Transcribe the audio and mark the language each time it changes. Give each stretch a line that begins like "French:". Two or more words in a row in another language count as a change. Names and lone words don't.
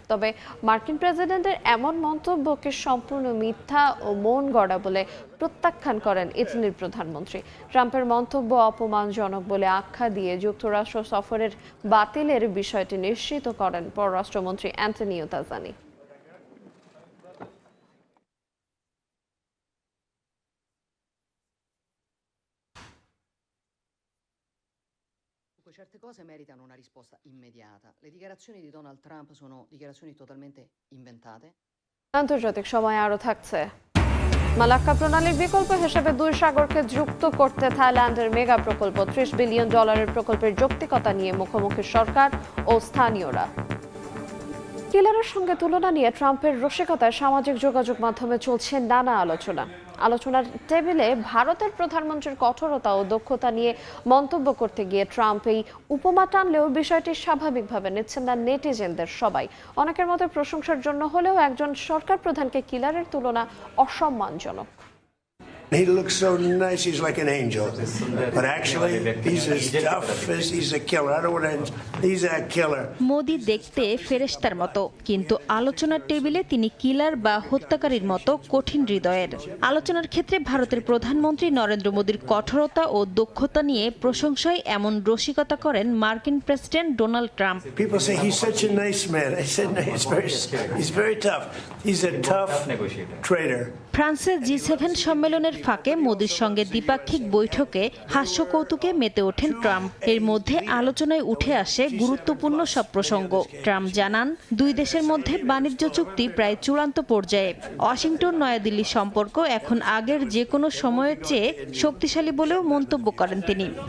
Bangla: তবে মার্কিন প্রেসিডেন্টের এমন মন্তব্যকে সম্পূর্ণ মিথ্যা ও মন গড়া বলে প্রত্যাখ্যান করেন ইটালির প্রধানমন্ত্রী। ট্রাম্পের মন্তব্য অপমানজনক বলে আখ্যা দিয়ে যুক্তরাষ্ট্র সফরের বাতিলের বিষয়টি নিশ্চিত করেন পররাষ্ট্রমন্ত্রী অ্যান্টনিও তাজানি।
Italian: Certe cose meritano una risposta immediata. Le dichiarazioni di Donald Trump sono dichiarazioni totalmente inventate.
Bangla: আন্তর্জাতিক সময় আরও থাকছে। মালাক্কা প্রণালীর বিকল্প হিসেবে 2 সাগরকে যুক্ত করতে থাইল্যান্ডের মেগা প্রকল্প $30 বিলিয়ন প্রকল্পের যৌক্তিকতা নিয়ে মুখোমুখি সরকার ও স্থানীয়রা। কিলারের সঙ্গে তুলনা নিয়ে ট্রাম্পের রসিকতায় সামাজিক যোগাযোগ মাধ্যমে চলছে নানা আলোচনার টেবিলে ভারতের প্রধানমন্ত্রীর কঠোরতা ও দক্ষতা নিয়ে মন্তব্য করতে গিয়ে ট্রাম্প এই উপমা টানলেও বিষয়টি স্বাভাবিকভাবে নিচ্ছেন না নেটিজেনদের সবাই। অনেকের মতে প্রশংসার জন্য হলেও একজন সরকার প্রধানকে কিলারের তুলনা অসম্মানজনক।
English: He looks so nice, he's like an angel. But actually, he's as tough as he's a killer. I don't want to, he's a killer.
Bangla: মোদি দেখতে ফেরেশতার মতো, কিন্তু আলোচনার টেবিলে তিনি কিলার বা হত্যাকারীর মতো কঠিন হৃদয়ের। আলোচনার ক্ষেত্রে ভারতের প্রধানমন্ত্রী নরেন্দ্র মোদির কঠোরতা ও দক্ষতা নিয়ে প্রশংসায় এমন রসিকতা করেন মার্কিন প্রেসিডেন্ট ডোনাল্ড ট্রাম্প।
English: People say he's such a nice man. I said no, he's very tough. He's a tough traitor.
Bangla: ফ্রান্সের G7 সম্মেলনের ফাঁকে মোদির সঙ্গে দ্বিপাক্ষিক বৈঠকে হাস্য কৌতুকে মেতে ওঠেন ট্রাম্প। এর মধ্যে আলোচনায় উঠে আসে গুরুত্বপূর্ণ সব প্রসঙ্গ। ট্রাম্প জানান, 2 দেশের মধ্যে বাণিজ্য চুক্তি প্রায় চূড়ান্ত পর্যায়ে। ওয়াশিংটন নয়াদিল্লি সম্পর্ক এখন আগের যে কোনো সময়ের চেয়ে শক্তিশালী বলেও মন্তব্য করেন তিনি।